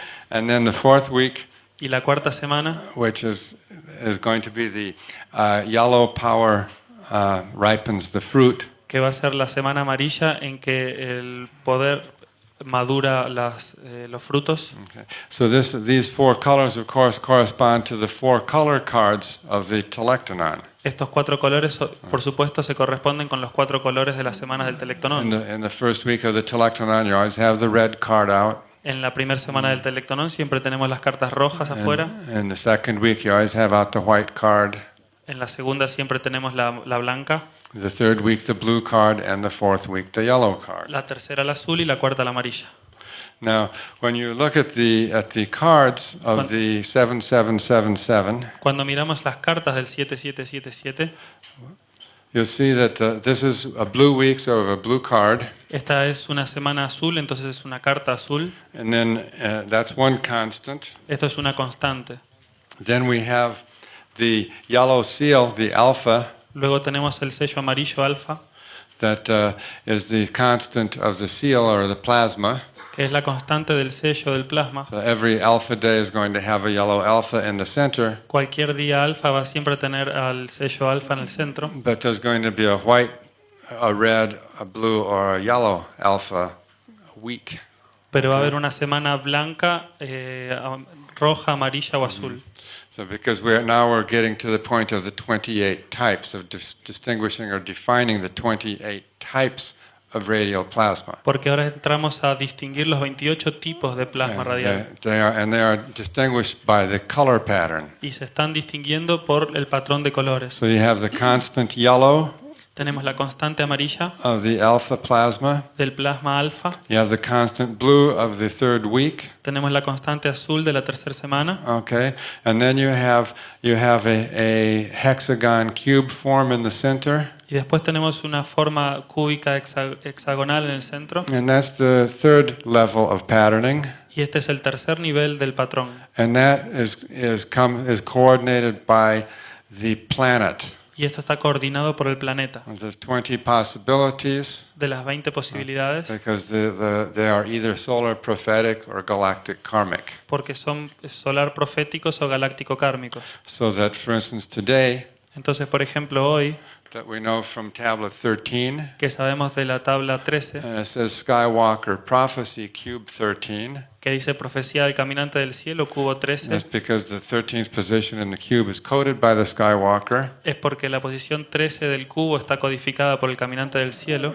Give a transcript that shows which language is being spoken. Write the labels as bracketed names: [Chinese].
[English] And then the fourth week, [Spanish] Y la cuarta semana, [English] which is going to be the yellow power ripens the fruit. [Spanish] que va a ser la semana amarilla en que el poder madura los frutos. [English] Okay. So these four colors, of course, correspond to the four color cards of the telectonon. [Spanish] Estos 4 colores, por supuesto, se corresponden con los 4 colores de las semanas del telectonón. [English] In the first week of the telectonon, you always have the red card out. [Spanish] En la primera semana del telectonón siempre tenemos las cartas rojas afuera. [English] In the second week, you always have out the white card. [Spanish] En la segunda siempre tenemos la blanca. [English] The third week, the blue card, and the fourth week, the yellow card. [Spanish] La tercera la azul y la cuarta la amarilla. [English] Now, when you look at the cards of the 7777, [Spanish] Cuando miramos las cartas del 7777, [English] you'll see that this is a blue week, so a blue card, [Spanish] esta es una semana azul, entonces es una carta azul. [English] and then that's one constant. [Spanish] Esto es una constante. [English] Then we have the yellow seal, the alpha, [Spanish] Luego tenemos el sello amarillo alfa, [English] that is the constant of the seal or the plasma. [Spanish] que es la constante del sello del plasma. [English] So every alpha day is going to have a yellow alpha in the center, [Spanish] Cualquier día alfa va siempre a tener al sello alfa en el centro, [English] but there's going to be a white, a red, a blue, or a yellow alpha week. [Spanish] pero va a haber una semana blanca, roja, amarilla o azul. [English] So because we're getting to the point of the 28 types of distinguishing or defining the 28 types of radial plasma. [Spanish] Porque ahora entramos a distinguir los 28 tipos de plasma radial. [English] They are distinguished by the color pattern. [Spanish] Y se están distinguiendo por el patrón de colores. [English] So you have the constant yellow [Spanish] Tenemos la constante amarilla [English] of the alpha plasma. [Spanish] del plasma alfa. [English] You have the constant blue of the third week. [Spanish] Tenemos la constante azul de la tercera semana. [English] Okay, and then you have a hexagon cube form in the center, [Spanish] Y después tenemos una forma cúbica hexagonal en el centro. [English] and that's the third level of patterning. [Spanish] Y este es el tercer nivel del patrón. [English] And that is coordinated by the planet. [Spanish] Y esto está coordinado por el planeta. [English] There's 20 possibilities [Spanish] De las 20 posibilidades, [English] because they are either solar prophetic or galactic karmic. [Spanish] porque son solar proféticos o galáctico kármicos. [English] So that, for instance, today, [Spanish] Entonces, por ejemplo, hoy, [English] that we know from tablet 13, [Spanish] que sabemos de la tabla 13, [English] it says Skywalker Prophecy Cube 13. [Spanish] que dice profecía del caminante del cielo, cubo 13, [English] That's because the 13th position in the cube is coded by the Skywalker. [Spanish] es porque la posición 13 del cubo está codificada por el caminante del cielo,